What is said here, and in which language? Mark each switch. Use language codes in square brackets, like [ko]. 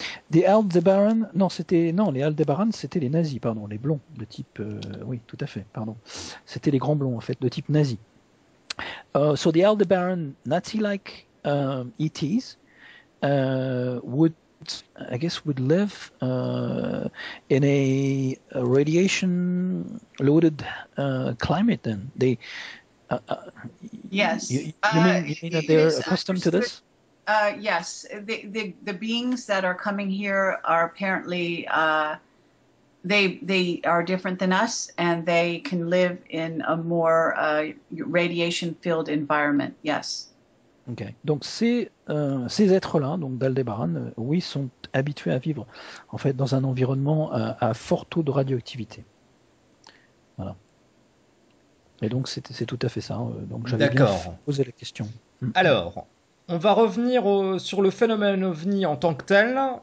[fr] Des Aldébaran, les Aldébaran, c'était les nazis, pardon, les blonds de type, oui, tout à fait, pardon. C'était les grands blonds en fait, de type nazi. [en] So the Aldebaran Nazi-like ETs would live in a radiation-loaded climate. Then they. Yes. You mean that they're accustomed to this? Yes. The beings that are coming here are apparently they are different than us, and they can live in a more radiation-filled environment. Yes. Ok. [fr] Donc ces êtres-là, donc d'Aldébaran, oui, sont habitués à vivre en fait dans un environnement à fort taux de radioactivité. Voilà. Et donc c'est tout à fait ça. Donc j'avais bien posé la question. Alors, on va revenir sur le phénomène OVNI en tant que tel.